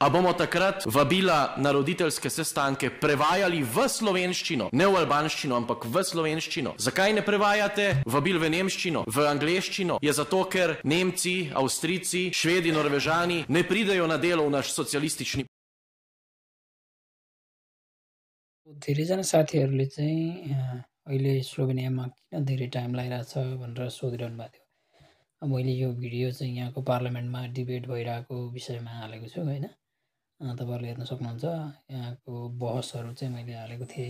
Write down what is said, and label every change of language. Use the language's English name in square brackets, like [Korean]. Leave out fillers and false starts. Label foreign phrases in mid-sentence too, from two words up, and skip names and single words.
[Slovenian] A bomo takrat vabila na roditeljske sestanke prevajali v slovenščino, ne v albanščino, ampak v slovenščino? Zakaj ne prevajate vabil v nemščino, v angleščino? Je zato, ker Nemci, Avstrijci, Švedi, Norvežani ne pridejo na delo v naš socialistični. [Nepali] धेरैजना साथीहरूले चाहिँ अहिले स्लोभेनियामा किन धेरै टाइम लागिरहेछ भनेर सोधिरहनु भएको थियो। मैले यो भिडियो चाहिँ यहाँको [English] parliamentमा debate [Nepali] भइरहेको विषयमा हालेको छु हैन। तपाईहरुले हेर्न सक्नुहुन्छ यहाँको बहसहरू चाहिँ मैले हालेको थिएँ।